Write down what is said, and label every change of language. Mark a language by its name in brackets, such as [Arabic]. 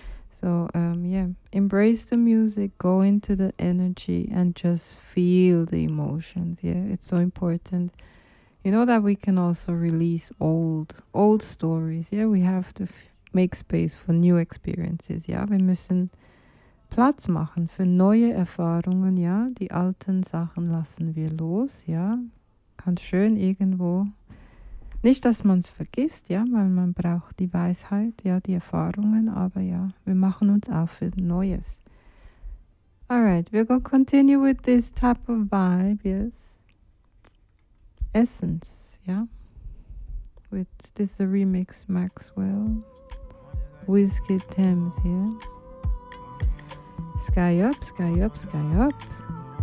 [English] So, yeah, embrace the music, go into the energy and just feel the emotions, yeah. It's so important. You know that we can also release old stories, yeah. We have to make space for new experiences, yeah. [German] Wir müssen Platz machen für neue Erfahrungen, ja. Die alten Sachen lassen wir los, ja. Ganz schön irgendwo. Nicht, dass man es vergisst, ja, weil man braucht die Weisheit, ja, die Erfahrungen, aber ja, wir machen uns auf für Neues. [English] Alright, we're going to continue with this type of vibe, yes. Essence, ja. With, this is a remix, Maxwell. Whiskey Thames, yeah. Sky up, sky up, sky up.